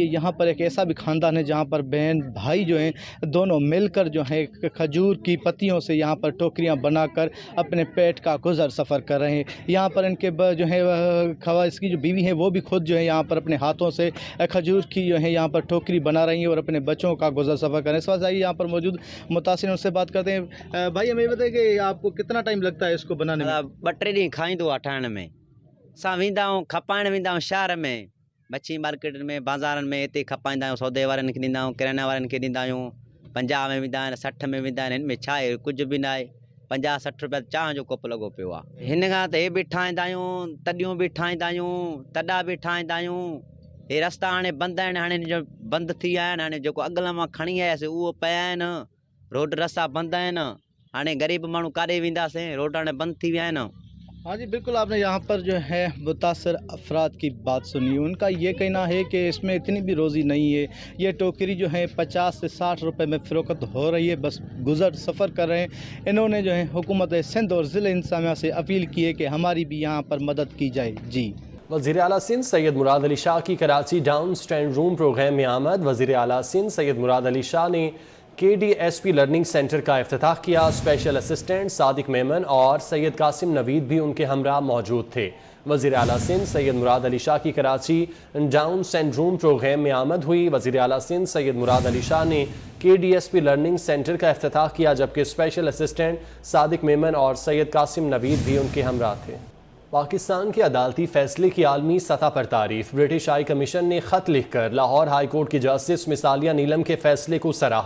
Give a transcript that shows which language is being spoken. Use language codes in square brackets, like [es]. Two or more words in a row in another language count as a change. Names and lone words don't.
[ur] یہاں پر ایک ایسا بھی خاندان ہے جہاں پر بہن بھائی جو ہیں دونوں مل کر جو ہے کھجور کی پتیوں سے یہاں پر ٹوکریاں بنا کر اپنے پیٹ کا گزر سفر کر رہے ہیں. یہاں پر ان کے جو ہے خواص کی جو بیوی ہیں وہ بھی خود جو ہے یہاں پر اپنے ہاتھوں سے کھجور کی جو ہے یہاں پر ٹوکری بنا رہی ہیں اور اپنے بچوں کا گزر سفر کر رہے ہیں. اس وجہ سے یہاں پر موجود متاثر ان سے بات کرتے ہیں۔ بھائی ہمیں بتائیے کہ آپ کو کتنا ٹائم لگتا ہے اس کو بنانے میں? [sd] 2-3 ॾींहं खाईंदो आहे ठाहिण में। असां वेंदा आहियूं खपाइण वेंदा आहियूं शहर में, मच्छी मार्केट में, बाज़ारनि में, हिते खपाईंदा आहियूं, सौदे वारनि खे ॾींदा आहियूं, किराना वारनि खे ॾींदा आहियूं। 50 में वेंदा आहिनि, 60 में वेंदा आहिनि। हिन में छा आहे, कुझु बि न आहे। 50-60 रुपया चांहि जो कोप लॻो पियो आहे। हिन खां त हे बि ठाहींदा आहियूं, तॾियूं बि ठाहींदा आहियूं, तॾा बि ठाहींदा आहियूं। हे रस्ता हाणे बंदि आहिनि, हाणे जो बंदि थी विया आहिनि। हाणे जेको अॻिला मां खणी आयासीं उहो पिया आहिनि। रोड रस्ता बंदि आहिनि। हाणे गरीब माण्हू काॾे वेंदासीं, रोड हाणे बंदि थी विया आहिनि। [ur] ہاں جی بالکل، آپ نے یہاں پر جو ہے متاثر افراد کی بات سنی. ان کا یہ کہنا ہے کہ اس میں اتنی بھی روزی نہیں ہے۔ یہ ٹوکری جو ہے 50 سے 60 روپے میں فروخت ہو رہی ہے، بس گزر سفر کر رہے ہیں. انہوں نے جو ہے حکومت سندھ اور ضلع انتظامیہ سے اپیل کی ہے کہ ہماری بھی یہاں پر مدد کی جائے. जी وزیر اعلیٰ سندھ سید مراد علی شاہ کی کراچی ڈاؤن اسٹینڈ روم پروگرام میں آمد. وزیر اعلیٰ سندھ سید مراد علی شاہ نے KDSP لرننگ سینٹر کا افتتاح کیا. [en] special assistant [ur] صادق میمن اور سید قاسم نوید بھی ان کے ہمراہ موجود تھے. وزیر اعلیٰ سندھ سید مراد علی شاہ کی کراچی ڈاؤن سنڈروم پروگرام میں آمد ہوئی. وزیر اعلیٰ سندھ سید مراد علی شاہ نے KDSP لرننگ سینٹر کا افتتاح کیا، جبکہ [en] special assistant [ur] صادق میمن اور سید قاسم نوید بھی ان کے ہمراہ تھے. پاکستان کے عدالتی فیصلے کی عالمی سطح پر تعریف. برٹش ہائی کمیشن نے خط لکھ کر لاہور ہائی کورٹ کی جسٹس مس عالیہ نیلم کے فیصلے کو سراہا.